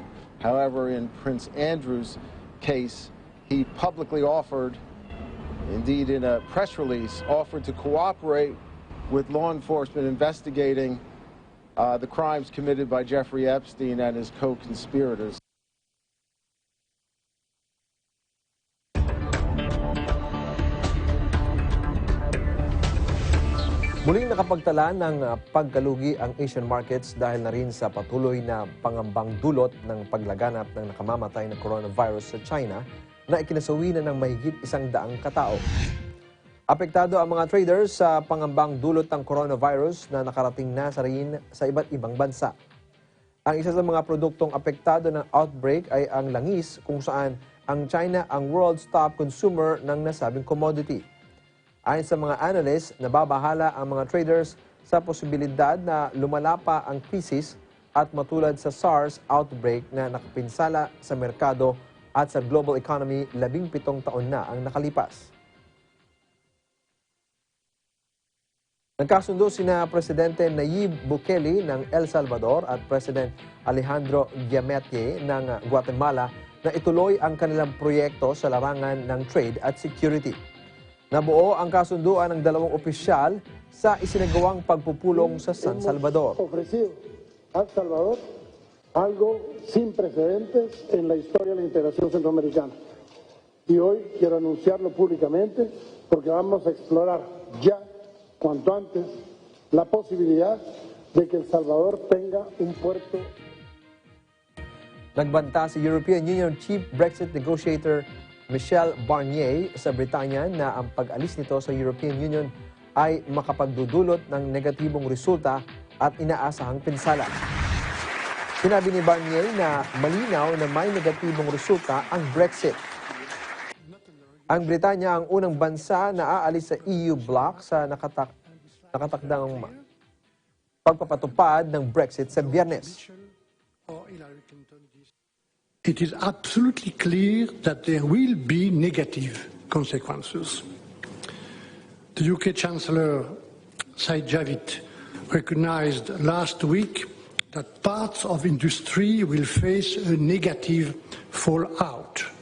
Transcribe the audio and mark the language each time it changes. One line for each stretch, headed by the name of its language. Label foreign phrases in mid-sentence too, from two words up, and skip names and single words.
English: However, in Prince Andrew's case, he publicly offered, indeed in a press release, offered to cooperate with law enforcement investigating the crimes committed by Jeffrey Epstein and his co-conspirators.
Filipino: Muling nakapagtala ng pagkalugi ang Asian markets dahil na rin sa patuloy na pangambang dulot ng paglaganap ng nakamamatay na coronavirus sa China na ikinasawi na ng mahigit 100 katao. Apektado ang mga traders sa pangambang dulot ng coronavirus na nakarating na sa iba't ibang bansa. Ang isa sa mga produktong apektado ng outbreak ay ang langis kung saan ang China ang
English: world's top consumer
Filipino: ng nasabing commodity. Ayon sa mga analysts, nababahala ang mga traders sa posibilidad na lumala pa ang krisis at matulad sa SARS outbreak na nakapinsala sa merkado at sa
English: global economy
Filipino: 17 taon na ang nakalipas. Nagkasundo sina Presidente Nayib Bukele ng El Salvador at President Alejandro Giammattei ng Guatemala na ituloy ang kanilang proyekto sa larangan ng trade at security. Nabuo ang kasunduan ng dalawang opisyal sa isinagawang pagpupulong sa San Salvador.
Spanish: Ofrecido al Salvador algo sin precedentes en la historia de la integración centroamericana. Y hoy quiero anunciarlo públicamente porque vamos a explorar ya, cuanto antes, la posibilidad de que El Salvador tenga un puerto.
Filipino: Nagbanta si European Union Chief Brexit Negotiator Michel Barnier sa Britanya na ang pag-alis nito sa European Union ay makapagdudulot ng negatibong resulta at inaasahang pinsala. Sinabi ni Barnier na malinaw na may negatibong resulta ang Brexit. Ang Britanya ang unang bansa na aalis sa EU bloc sa nakatakdang pagpapatupad ng Brexit sa Biyernes.
English: It is absolutely clear that there will be negative consequences. The UK Chancellor Said Javid recognized last week that parts of industry will face a negative fallout.